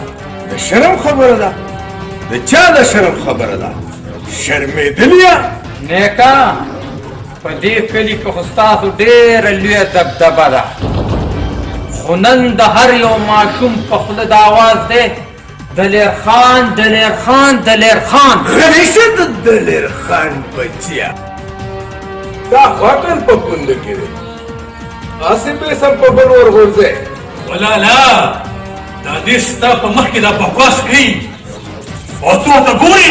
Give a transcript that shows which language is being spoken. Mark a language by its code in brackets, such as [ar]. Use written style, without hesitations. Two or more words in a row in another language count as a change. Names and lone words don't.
[ps] د شرم خبره ده د چا د شرم خبره ده شرمېدلیا نیکه په دې کلي کې خو ستاسو ډېره لویه دبدبه ده، خو نن د هر یو ماشوم په خوله د آواز دی دلیر خان دلیر خان دلیر خان. همیشه د دلیر خان بچیا دا خاطر په کونډه کې دی، اسې به سم په بل ورغورځې. ولالا دا دې ستا په مخ کې دا بکواس کوي او تو ته ګورې.